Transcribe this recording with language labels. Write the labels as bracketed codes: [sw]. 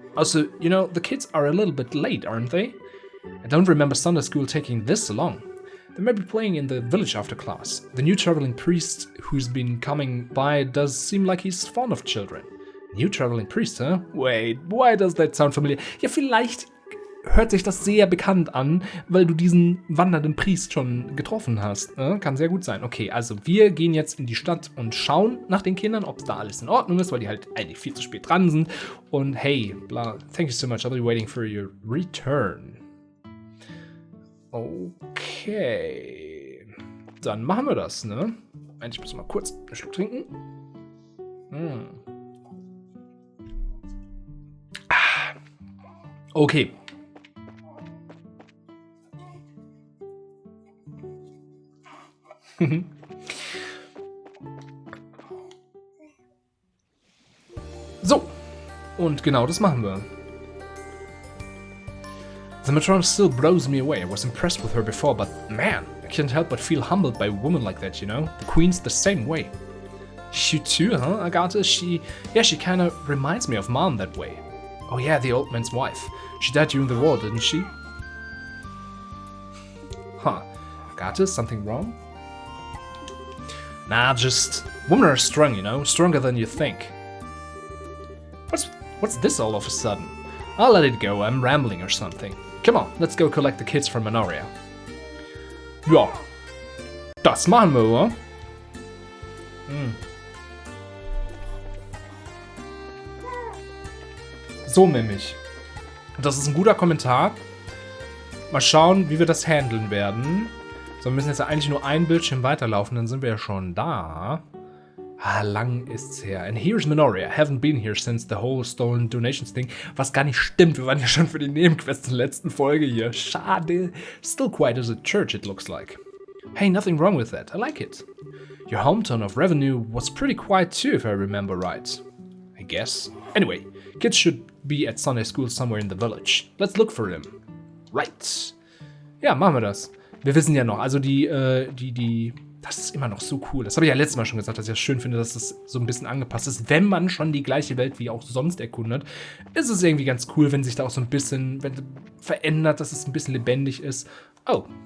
[en] Also, you know, the kids are a little bit late, aren't they? I don't remember Sunday school taking this long. They may be playing in the village after class. The new traveling priest who's been coming by does seem like he's fond of children. New traveling priest, huh? Wait, why does that sound familiar? [de] Ja, hört sich das sehr bekannt an, weil du diesen wandernden Priest schon getroffen hast. Kann sehr gut sein. Okay, also wir gehen jetzt in die Stadt und schauen nach den Kindern, ob da alles in Ordnung ist, weil die halt eigentlich viel zu spät dran sind. Und [en] hey, bla, thank you so much, I'll be waiting for your return. [de] Okay. Dann machen wir das, ne? Ich muss mal kurz einen Schluck trinken. Okay. So. Und genau das machen wir. [en] The matron still blows me away. I was impressed with her before, but man, I can't help but feel humbled by a woman like that, you know? The queen's the same way. You too, huh, Agatha? She kind of reminds me of Mom that way. Oh yeah, the old man's wife. She died during the war, didn't she? Huh. Agatha, something wrong? Nah, just... Women are strong, you know? Stronger than you think. What's this all of a sudden? I'll let it go, I'm rambling or something. Come on, let's go collect the kids from Manoria. [de] Ja. Das machen wir, oder? So nämlich. Das ist ein guter Kommentar. Mal schauen, wie wir das handeln werden. So, wir müssen jetzt ja eigentlich nur ein Bildschirm weiterlaufen, dann sind wir ja schon da. Lang ist's her. [en] And here's Manoria. Haven't been here since the whole stolen donations thing. [de] Was gar nicht stimmt. Wir waren ja schon für die Nebenquests in der letzten Folge hier. Schade. [en] Still quiet as a church, it looks like. Hey, nothing wrong with that. I like it. Your hometown of Revenue was pretty quiet too, if I remember right. I guess. Anyway, kids should be at Sunday school somewhere in the village. Let's look for them. Right. [de] Ja, machen wir das. Wir wissen ja noch, also das ist immer noch so cool. Das habe ich ja letztes Mal schon gesagt, dass ich es schön finde, dass das so ein bisschen angepasst ist. Wenn man schon die gleiche Welt wie auch sonst erkundet, ist es irgendwie ganz cool, wenn sich da auch so ein bisschen verändert, dass es ein bisschen lebendig ist. Oh.